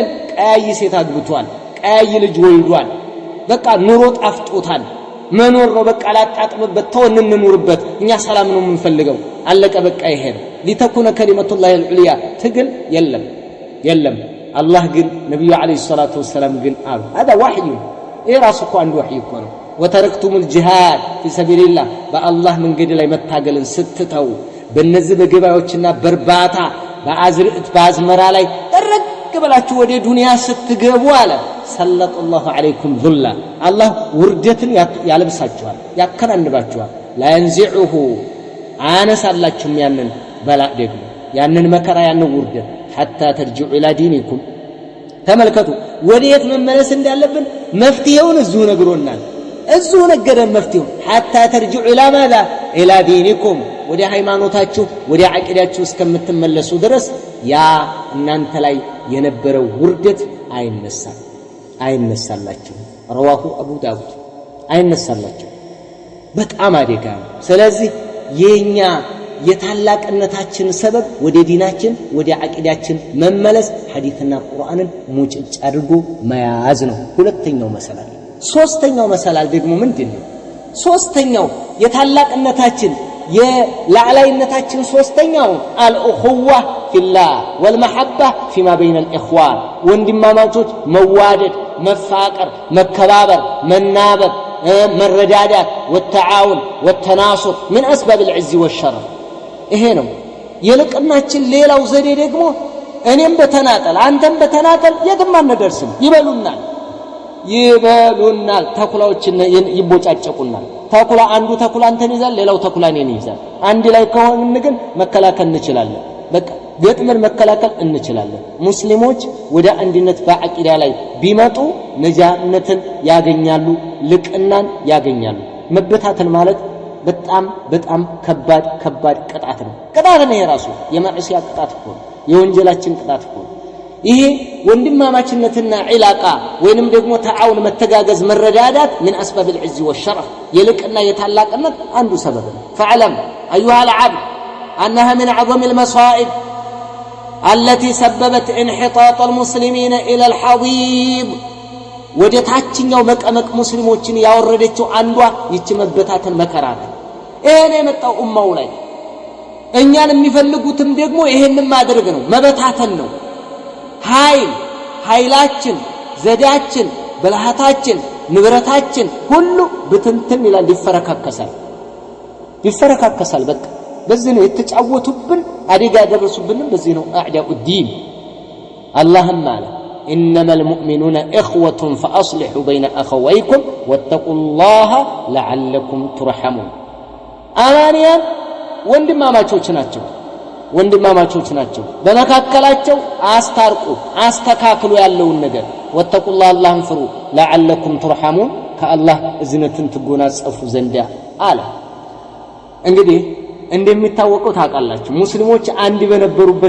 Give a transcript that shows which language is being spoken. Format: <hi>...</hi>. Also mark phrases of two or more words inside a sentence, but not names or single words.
<am>ቀያይ ሴት አግብቷል፣ ቀያይ ልጅ ወልዷል። በቃ ኑሮ ጣፍጦታል። መኖር ነው በቃ ላጣጥምበት፣ ተወን እንኑርበት፣ እኛ ሰላም ነው የምንፈልገው። አለቀ በቃ ይሄ ነው።</am> <ar>لتكون كلمة الله العليا</ar> <am>ትግል የለም። አላህ ግን ነብዩ</am> <ar>عليه الصلاة والسلام</ar> <am>ግን አሉ</am> <ar>هذا وحي</ar> <am>ራሱ እኮ አንድ ወህይ እኮ ነው</am> <ar>وتركتم الجهاد في سبيل الله</ar> <am>በአላህ መንገድ ላይ መታገልን ስትተው በእነዚህ በገባዮችና በርባታ በአዝርዕት በአዝመራ ላይ ተረክ ብላችሁ ወደ ዱንያ ስትገቡ አለ</am> <ar>سلط الله عليكم ذلا</ar> <am>አላህ ውርደትን ያለብሳችኋል ያከናንባችኋል</am> <ar>لا ينزعه</ar> <am>አነሳላችሁም ያንን በላ ደግሞ ያንን መከራ ያንን ውርደት</am> <ar>حتى ترجعوا الى دينكم</ar> <am>ተመልከቱ ወዴት መመለስ እንዳለብን መፍትሄውን እዚሁ ነግሮናል እዚሁ ነገረን መፍትሄው</am> <ar>حتى ترجعوا الى ماذا الى دينكم</ar> <am>ወደ ሃይማኖታችሁ ወደ አቂዳችሁ እስከምትመለሱ ድረስ ያ እናንተ ላይ የነበረው ውርደት አይነሳላችሁ</am> <ar>رواه ابو داود</ar> <am>አይነሳላችሁ በጣም አደጋ ነው ስለዚህ የኛ የታላቅነታችን ሰበብ ወደ ዲናችን ወደ አቂዳችን መመለስ ሐዲስና ቁርአንን ሙጭጭ አድርጎ መያዝ ነው ሁለተኛው መሰላል ሶስተኛው መሰላል ደግሞ ምንድነው ሶስተኛው የታላቅነታችን የላዕላይነታችን ሶስተኛው</am> <ar>الأخوة في الله والمحبة فيما بين الإخوان</ar> <am>ወንድማማቾች መዋደድ መፋቀር መከባበር መናበብ መረዳዳት</am> <ar>والتعاون والتناصر من اسباب العز والشرف</ar> <am>ይሄ ነው የልቅናችን ሌላው ዘዴ ደግሞ እኔም በተናጠል አንተም በተናጠል የትም አንደርስም ይበሉናል ተኩላዎችን ይቦጫጨቁናል ተኩላ አንዱ ተኩላ አንተን ይዛል ሌላው ተኩላ እኔን ይዛል አንድ ላይ ከሆንን ግን መከላከል እንችላለን በቃ ገጥመን መከላከል እንችላለን ሙስሊሞች ወደ አንድነት በአቂዳ ላይ ቢመጡ ነጃነትን ያገኛሉ ልቅናን ያገኛሉ መበታተን ማለት በጣም ከባድ ቅጣት ነው ይሄ ራሱ የማዕሲያ ቅጣት እኮ የወንጀላችን ቅጣት እኮ ይሄ ወንድማማችነትና ዒላቃ ወይንም ደግሞ ተዓውን መተጋገዝ መረዳዳት</am> <ar>من اسباب العز والشرف</ar> <am>የልቅና የታላቅነት አንዱ ሰበብ ነው</am> <ar>فعلم ايها العبد انها من اعظم المصائب التي سببت انحطاط المسلمين الى الحضيض</ar> <am>ወደታችኛው መቀመቅ ሙስሊሞችን ያወረደችው አንዷ ይች መበታተን መከራ ነው እኔ መጣው ኡማው ላይ እኛን የሚፈልጉትም ደግሞ ይሄንን ማድረግ ነው መበታተን ነው ኃይላችን ዘዴያችን በልሃታችን ንብረታችን ሁሉ በትንትን ይላል ይፈረካከሳል በቃ በዚህ ነው የተጫወቱብን አደጋ ያደረሱብን በዚህ ነው</am> <ar>أعداء الدين</ar> <am>አላህም አለ</am> <ar>انما المؤمنون اخوة فاصلحوا بين اخويكم واتقوا الله لعلكم ترحمون</ar> <am>አማንያን ወንድማማቾች ናቸው በመካከላቸው አስታርቁ አስተካክሉ ያለውን ነገር ወተቁላህ አላህን ፍሩ</am> <ar>لعلكم ترحمون</ar> <am>ከአላህ እዝነትን ትጎናጸፉ ዘንዳ አለ እንግዲህ እንደሚታወቀው ታውቃላችሁ ሙስሊሞች አንድ በነበሩበት</am>